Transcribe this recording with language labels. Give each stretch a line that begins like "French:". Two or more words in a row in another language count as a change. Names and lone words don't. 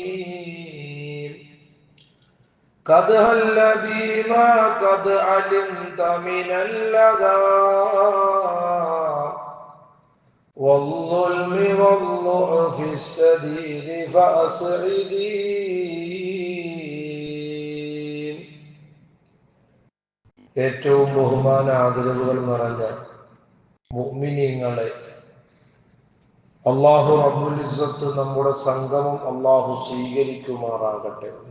Arabic: قد هل بي ما قد علمت من اللذى والظلم والضعف الشديد فأسعدي.
Malayalam: ഏറ്റവും ബഹുമാന ആദരവുകൾ നിറഞ്ഞ മുഅ്മിനീങ്ങളെ, അല്ലാഹു
Arabic: رب العزة
Malayalam: നമ്മുടെ സംഗമം അല്ലാഹു സ്വീകരിക്കുമാറാകട്ടെ.